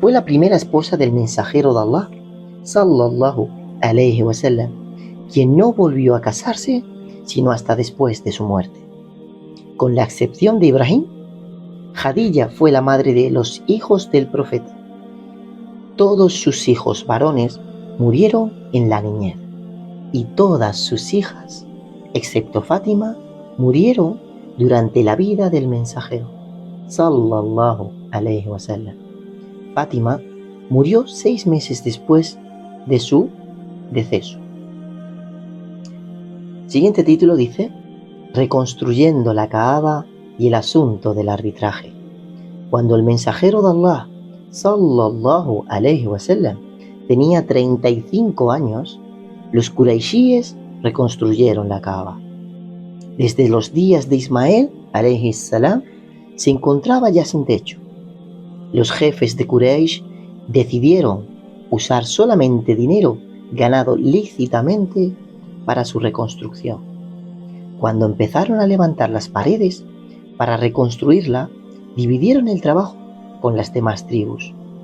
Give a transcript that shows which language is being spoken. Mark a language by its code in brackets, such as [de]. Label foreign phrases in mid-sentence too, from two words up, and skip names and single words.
[es] fue la primera esposa del mensajero de Allah, [ar] صلى الله عليه وسلم, [es] quien no volvió a casarse sino hasta después de su muerte. Con la excepción de Ibrahim, Khadija fue la madre de los hijos del profeta. Todos sus hijos varones murieron en la niñez y todas sus hijas, excepto Fátima, murieron durante la vida del mensajero, [ar] صلى الله عليه وسلم. [es] Fátima murió 6 meses después de su deceso. Siguiente título dice: Reconstruyendo la Kaaba y el asunto del arbitraje. Cuando el mensajero de Allah, [ar] صلى الله عليه وسلم, [es] tenía 35 años, los Quraishíes reconstruyeron la Kaaba. Desde los días de Ismael, [ar] عليه السلام, [es] se encontraba ya sin techo. Los jefes de Quraysh decidieron usar solamente dinero ganado lícitamente para su reconstrucción. Cuando empezaron a levantar las paredes para reconstruirla, dividieron el trabajo con las demás tribus.